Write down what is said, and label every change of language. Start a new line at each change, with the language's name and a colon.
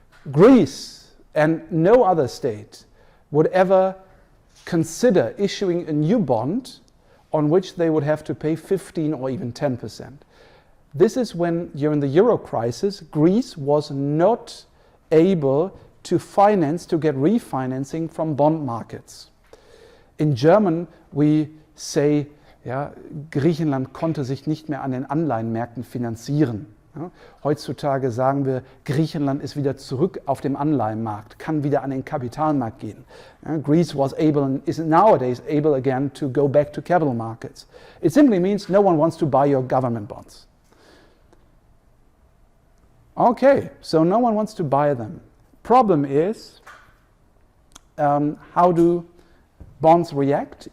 English: Greece and no other state would ever consider issuing a new bond on which they would have to pay 15 or even 10%. This is when, during the Euro crisis, Greece was not able to finance, to get refinancing from bond markets. In German, we say,
German: ja, Griechenland konnte sich nicht mehr an den Anleihenmärkten finanzieren. Ja, heutzutage sagen wir, Griechenland ist wieder zurück auf dem Anleihenmarkt, kann wieder an den Kapitalmarkt gehen.
English: Ja, Greece was able and is nowadays able again to go back to capital markets. It simply means no one wants to buy your government bonds. Okay, so no one wants to buy them. Problem is, how do bonds react?